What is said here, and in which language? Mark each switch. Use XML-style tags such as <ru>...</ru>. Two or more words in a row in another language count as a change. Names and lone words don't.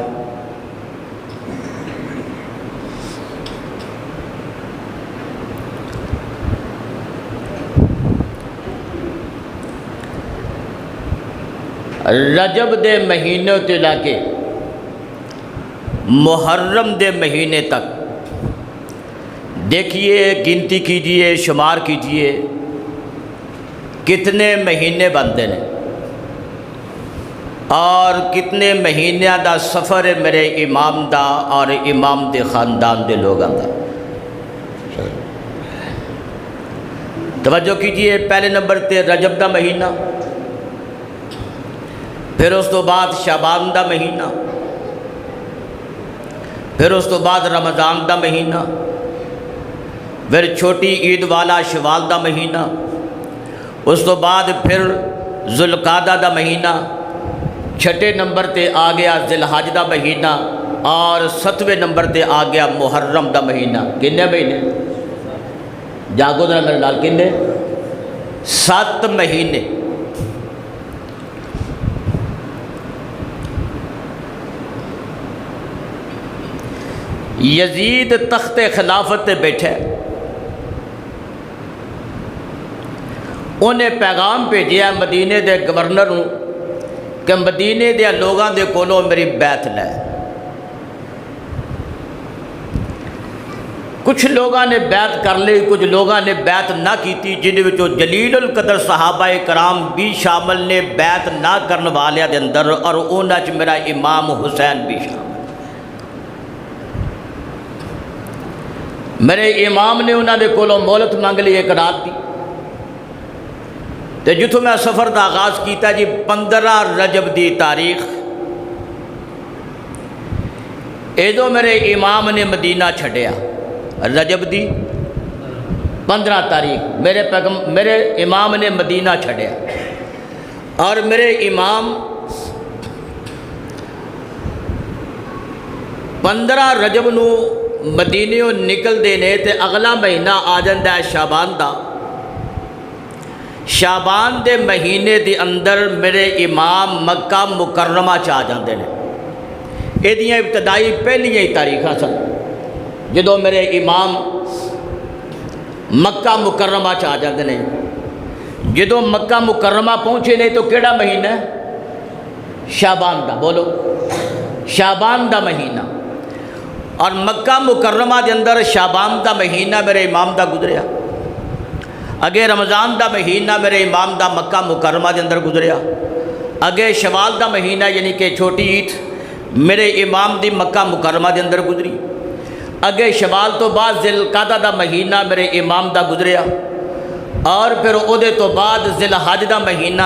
<pa>رجب دے مہینے تے لے کے محرم دے مہینے تک</pa> <ur>دیکھیے، گنتی کیجئے، شمار کیجئے کتنے مہینے بنتے ہیں اور</ur> <pa>کتنے مہینیاں دا سفر ہے میرے امام دا اور امام دے خاندان دے لوگاں دا۔ توجہ کیجئے، پہلے نمبر تے رجب دا مہینہ، پھر اس تو بعد شعبان دا مہینہ، پھر اس تو بعد رمضان دا مہینہ، پھر چھوٹی عید والا شوال دا مہینہ، اس تو بعد پھر ذوالقعدہ دا مہینہ، 6 نمبر تے آ گیا ذی الحج دا مہینہ اور 7ویں نمبر تے آ گیا محرم دا مہینہ۔ کنے مہینے؟ جاگو ذرا میرے نال، کنے؟ 7 مہینے۔ یزید تخت خلافت تے بیٹھے، انہیں پیغام بھیجیا مدینے دے گورنر ہوں کہ مدینے دے لوگاں دے کولوں میری بیعت لے۔ کچھ لوگاں نے بیعت کر لی، کچھ لوگاں نے بیعت نہ کیتی، جن وچوں جلیل القدر صحابہ کرام بھی شامل نے بیعت نہ کرن والیاں دے اندر، اور انہاں وچ میرا امام حسین بھی شامل۔ میرے امام نے انہاں دے کولوں مہلت مانگ لی ایک رات دی، تے جتوں میں سفر دا آغاز کیتا جی 15 رجب دی تاریخ، ایدو میرے امام نے مدینہ چھڑیا، رجب دی 15 تاریخ میرے امام نے مدینہ چھڑیا، اور میرے امام 15 رجب نو مدینیوں نکل دینے تے اگلا مہینہ آ جاندہ ہے شعبان دا۔ شعبان دے مہینے دے اندر میرے امام مکہ مکرمہ چاہ جاندے نے۔ یہ دیاں ابتدائی پہلی ہی تاریخاں سن جدو میرے امام مکہ مکرمہ چاہ جاندے نے۔ جدو مکہ مکرمہ پہنچے نہیں تو کیڑا مہینہ ہے؟ شعبان دا، بولو، شعبان دا مہینہ۔ اور مکہ مکرمہ دے اندر شعبان دا مہینہ میرے امام دا گزریا، اگے رمضان دا مہینہ میرے امام دا مکہ مکرمہ دے اندر گزریا، اگے شوال دا مہینہ یعنی کہ چھوٹی عید میرے امام دی مکہ مکرمہ دے اندر گزری، اگے شوال تو بعد ذی القعدہ دا مہینہ میرے امام دا گزریا، اور پھر اودے تو بعد ذی الحج دا مہینہ۔</pa>